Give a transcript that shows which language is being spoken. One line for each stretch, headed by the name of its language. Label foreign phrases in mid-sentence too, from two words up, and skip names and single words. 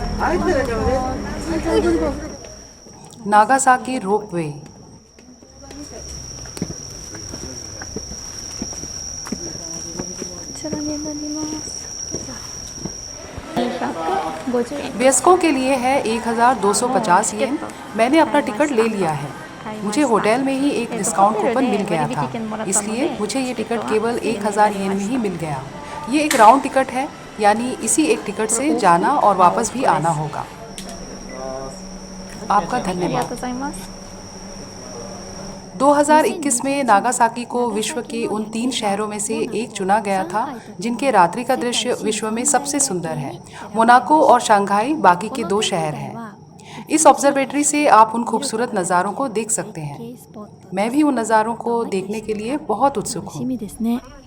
Hindi: नागासाकी रोपवे।
Japanese: こちらになります。250円。
Hindi: वयस्कों के लिए है 1250 येन। मैंने अपना टिकट ले लिया है। मुझे होटल में ही एक
English: discount coupon
Hindi: मिल गया था, इसलिए मुझे ये टिकट केवल 1000 येन में ही मिल गया। ये एक
English: round ticket
Hindi: है, यानी इसी एक टिकट से जाना और वापस भी आना होगा। आपका
Japanese: ありがとう
Hindi: धन्यवाद।
Japanese: ございます。
Hindi: 2021 में नागासाकी को विश्व के उन 3 शहरों में से एक चुना गया था जिनके रात्रि का दृश्य विश्व में सबसे सुंदर है। मोनाको और शंघाई बाकी के 2 शहर हैं। इस ऑब्जर्वेटरी से आप उन खूबसूरत नज़ारों को देख सकते हैं। मैं भी उन नज़ारों को देखने के लिए बहुत उत्सुक
Japanese: 楽し
Hindi: हूँ।
Japanese: みですね。